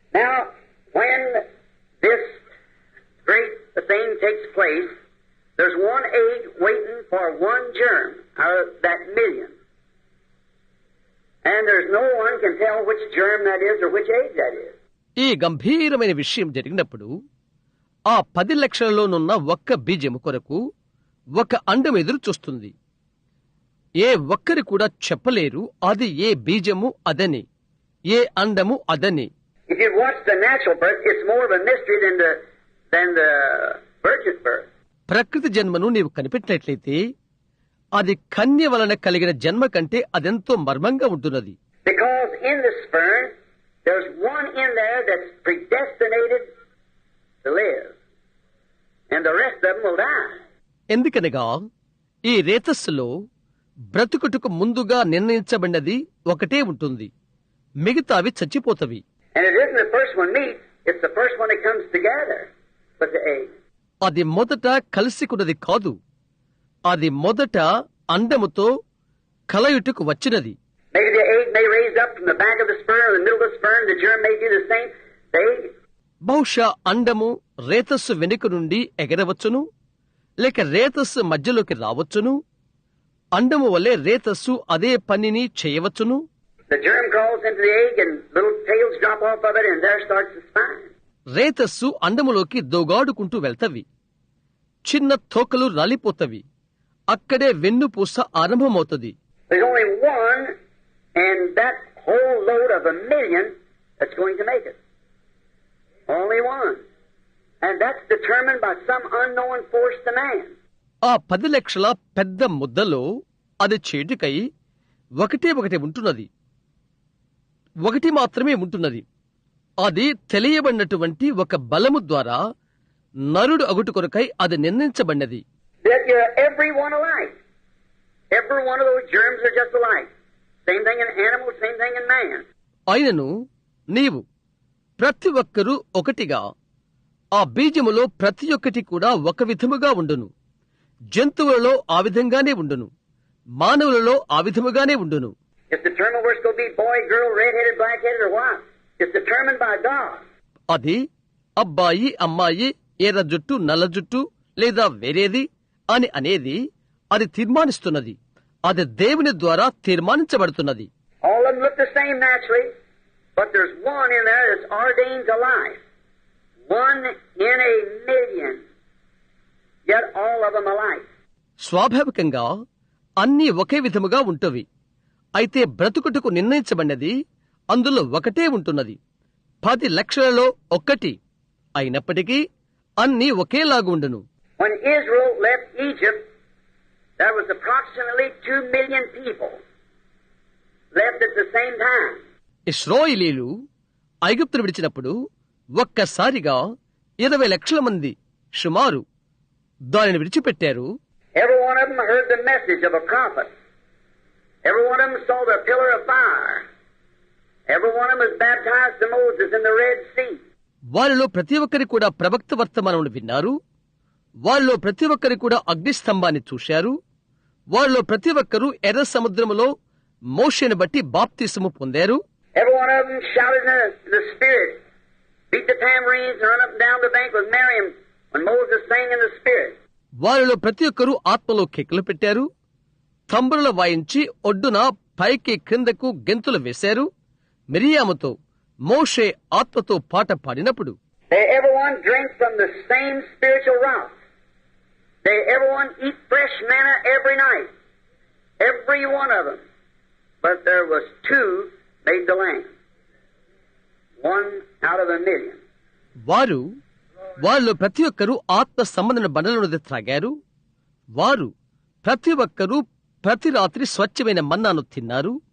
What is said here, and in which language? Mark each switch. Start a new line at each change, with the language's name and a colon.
English: Now, when this great thing takes place, there's one egg waiting for one germ out of that 1,000,000. And there's no one can tell which germ that is or which egg that is.
Telugu: ఈ గంభీరమైన విషయం జరిగినప్పుడు ఆ 10 లక్షలలోనున్న ఒక్క బీజము కొరకు ఒక అండం ఎదురు చూస్తుంది. ఏ ఒక్కరి కూడా చెప్పలేరు అది ఏ బీజము అదని, ఏ అండము అదని.
English: If you watch the natural birth, it's more of a mystery than the virgin birth.
Telugu: ప్రకృతి జన్మను నీవు కనిపెట్టినట్లయితే అది కన్య వలన కలిగిన జన్మ కంటే అదెంతో మర్మంగా ఉంటున్నది.
English: Because in the sperm, there's one in there that's predestinated to live. And the rest of them will die.
Telugu: ఎందుకనగా ఈ రేతస్సులో బ్రతుకుటకు ముందుగా నిర్ణయించబడినది ఒకటే ఉంటుంది, మిగతావి చచ్చిపోతవి.
English: And it isn't the first one meets, it's the first one that comes together with the egg.
Telugu: అది మొదట కలిసికున్నది కాదు, అది మొదట అండముతో కలయుటకు వచ్చినది.
English: Maybe the egg may raise up from the back of the sperm or the middle of the sperm, the germ may do the same. The egg.
Telugu: బహుశా అండము రేతస్సు వెనుక నుండి ఎగరవచ్చును, లేక రేతస్సు మధ్యలోకి రావచ్చును. అండము వలె రేతస్సు అదే పనిని చేయవచ్చును.
English: The germ crawls into the egg and little tails drop off of it and there starts the spine.
Telugu: రేతస్సు అండములోకి దోగాడుకుంటూ వెళ్తవి, చిన్న తోకలు రాలిపోతవి, అక్కడే వెన్నుపూస ఆరంభమవుతుంది.
English: There's only one and that whole load of 1,000,000 that's going to make it. Only one. And that's determined by some unknown force to man.
Telugu: ఆ 10 లక్షల పెద్ద ముద్దలో అది చేటుకై ఒకటే ఉంటున్నది, ఒకటి మాత్రమే ఉంటున్నది. అది తెలియబడినటువంటి ఒక బలము ద్వారా నరుడు అగుటు కొరకై అది నిర్ణయించబడినది.
English: That you're every one alike. Every one of those germs are just alike. Same thing in animals, same thing in man.
Telugu: అయినను నీవు ప్రతి ఒక్కరూ ఒకటిగా, ఆ బీజములో ప్రతి ఒక్కటి కూడా ఒక విధముగా ఉండును. జంతువులలో ఆ విధంగానే ఉండును, మానవులలో ఆ విధముగానే ఉండును.
English: It's determined whether it's going to be boy, girl, red-headed, black-headed, or what. It's determined by God.
Telugu: అది అబ్బాయి, అమ్మాయి, ఎర్ర జుట్టు, నల్ల జుట్టు, లేదా వేరేది అని అనేది అది తీర్మానిస్తున్నది. అది దేవుని ద్వారా తీర్మానించబడుతున్నది.
English: All of them look the same naturally, but there's one in there that's ordained to life. One in 1,000,000. Yet all of them alike.
Telugu: స్వాభావికంగా అన్నీ ఒకే విధముగా ఉంటవి, అయితే బ్రతుకుటకు నిర్ణయించబడినది అందులో ఒకటే ఉంటున్నది. 10 లక్షలలో ఒక్కటి అయినప్పటికీ అన్నీ ఒకేలాగుండును.
English: When Israel left Egypt, there was approximately 2,000,000 people left at the same time.
Telugu: ఇశ్రాయేలీలు ఐగుప్తును విడిచినప్పుడు ఒక్కసారిగా 20 లక్షల మంది సుమారు దానిని విడిచిపెట్టారు.
English: Every one of them heard the message of a prophet. Every one of them saw the pillar of fire. Every one of them was baptized to Moses in the Red Sea.
Telugu: వారిలో ప్రతి ఒక్కరి కూడా ప్రవక్త వర్తమానమును విన్నారు. వారిలో ప్రతి ఒక్కరి కూడా అగ్నిస్తంభాన్ని చూశారు. వారిలో ప్రతి ఒక్కరూ ఎర్ర సముద్రములో మోషేను బట్టి బాప్తిసము పొందారు.
English: Every one of them shouted in the Spirit, beat the tambourines and run up and down the bank with Miriam when Moses sang in the Spirit.
Telugu: వారిలో ప్రతి ఒక్కరూ ఆత్మలో కేకలు పెట్టారు, తంబురలు వాయించి ఒడ్డున పైకి క్రిందకు గెంతులు వేశారు. మిరియాముతో మోషే ఆత్మతో పాట పాడినప్పుడు
English: They everyone drink from the same spiritual rock. They everyone eat fresh manna every night. Every one of them. But there was 2 made the land. 1 out of 1,000,000.
Telugu: వారిలో ప్రతి ఒక్కరూ ఆత్మ సంబంధమైన బండలను త్రాగారు. వారు ప్రతి ఒక్కరూ ప్రతి రాత్రి స్వచ్ఛమైన మన్నాను తిన్నారు.